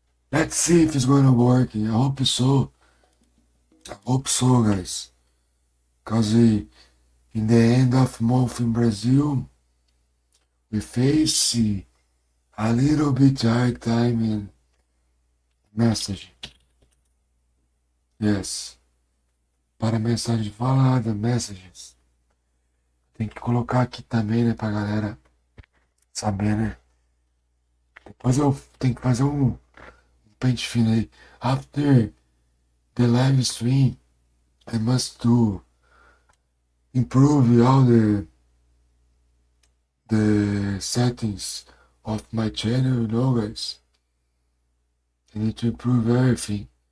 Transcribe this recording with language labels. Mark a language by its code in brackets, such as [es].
[en] Let's see if it's gonna work. I hope so. I hope so, guys. Because in the end of month in Brazil, we face a little bit hard time in messaging. Yes. [pt] Para mensagem falada, messages. Tem que colocar aqui também, né, pra galera saber, né? Depois eu tenho que fazer um pente fino aí. [en] After the live stream, I must do improve all the settings of my channel, you know, guys. I need to improve everything.